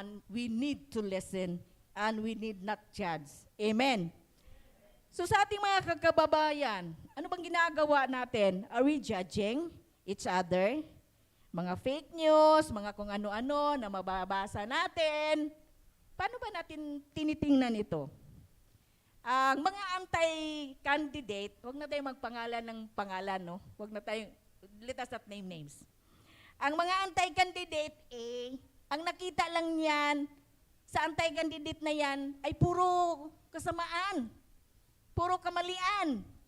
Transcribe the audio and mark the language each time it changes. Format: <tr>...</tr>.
<en>We need to listen and we need not judge. Amen.</en> <tl>So sa ating mga kakababayan, ano bang ginagawa natin?</tl> <en>Are we judging each other?</en> <tl>Mga fake news, mga kung ano-ano na mababasa natin. Paano ba natin tinitingnan ito? Ang mga anti-candidate, huwag na tayong magpangalan ng pangalan, no? Huwag na tayong,</tl> <en>let us not name names.</en> <tl>Ang mga anti-candidate, ang nakita lang yan, sa anti-candidate na yan, ay puro kasamaan, puro kamalian.</tl>